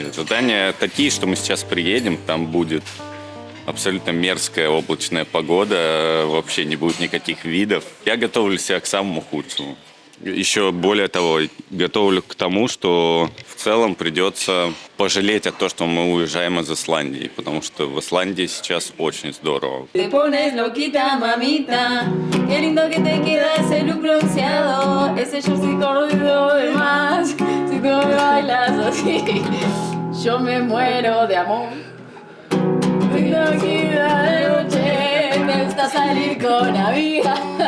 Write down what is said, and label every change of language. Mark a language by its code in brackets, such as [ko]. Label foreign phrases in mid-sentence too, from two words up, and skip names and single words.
[ru] Ожидания такие, что мы сейчас приедем, там будет абсолютно мерзкая облачная погода, вообще не будет никаких видов. Я готовлю себя к самому худшему. Еще более того, готовлю к тому, что в целом придется пожалеть о том, что мы уезжаем из Исландии, потому что в Исландии сейчас очень здорово. [es] Te pones loquita, mamita. Qué lindo que te queda ese look bronceado, ese shortcito corrido de más. Si tú me bailas así, yo me muero de amor. Te loquita de noche, me gusta salir con amigas.